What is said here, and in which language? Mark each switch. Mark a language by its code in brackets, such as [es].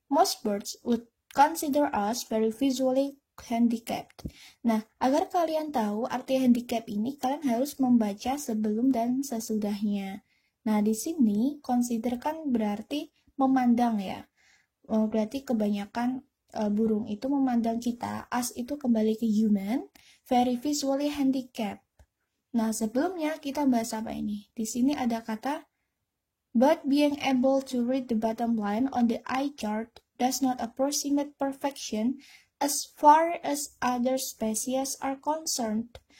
[en] Most birds would consider us very visually handicapped. [id] Nah, agar kalian tahu arti handicap ini, kalian harus membaca sebelum dan sesudahnya. Nah, di sini consider kan berarti memandang ya. Berarti kebanyakan burung itu memandang kita, as itu kembali ke human, [en] very visually handicapped. [id] Nah, sebelumnya kita bahas apa ini? Di sini ada kata [en] but being able to read the bottom line on the eye chart does not approximate perfection as far as other species are concerned.